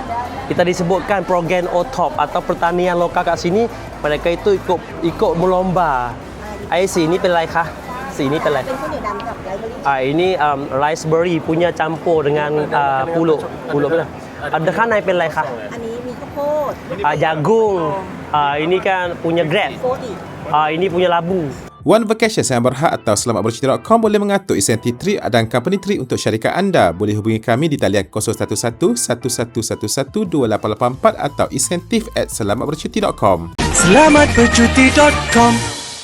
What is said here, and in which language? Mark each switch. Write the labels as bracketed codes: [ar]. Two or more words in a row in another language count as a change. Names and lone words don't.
[ms] Kita disebutkan program OTOP atau pertanian lokal kat sini, mereka itu ikut melomba. Ini pelai kah? Sini pelai. Ini raspberry punya campur dengan pulut mana? Ada kan naik pelai kah? [th] อันนี้มีข้าวโพด [ms] Jagung. Ini kan punya grape. [th] โฟอีก [ms] Ini punya labu. One Vacation yang berhad atau selamatbercerita.com boleh mengatur insentif trip dan [en] company trip [ms] untuk syarikat anda. Boleh hubungi kami di talian 011-1111-2884 atau insentif@selamatbercerita.com. Selamatbercuti.com